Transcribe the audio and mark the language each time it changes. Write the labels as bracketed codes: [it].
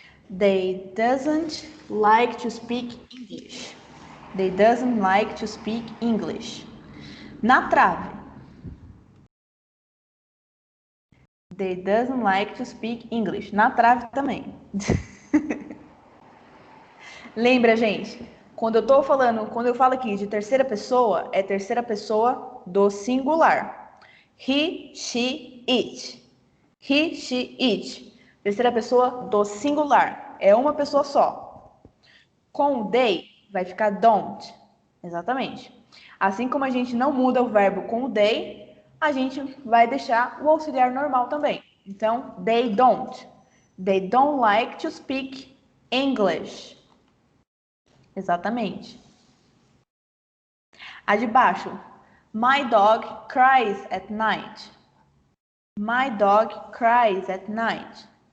[en] They doesn't like to speak English. They doesn't like to speak English. [pt] Na trave. [en] They doesn't like to speak English. [pt] Na trave também. Lembra, gente? Quando eu falo aqui de terceira pessoa, é terceira pessoa do singular. [en] He, she, it. He, she, it. [pt] Terceira pessoa do singular. é uma pessoa só. Com o they, vai ficar don't. Exatamente. Assim como a gente não muda o verbo com o they, a gente vai deixar o auxiliar normal também. Então, [en] they don't. They don't like to speak English. [pt] Exatamente. A de baixo. [en] My dog cries at night. My dog cries at night.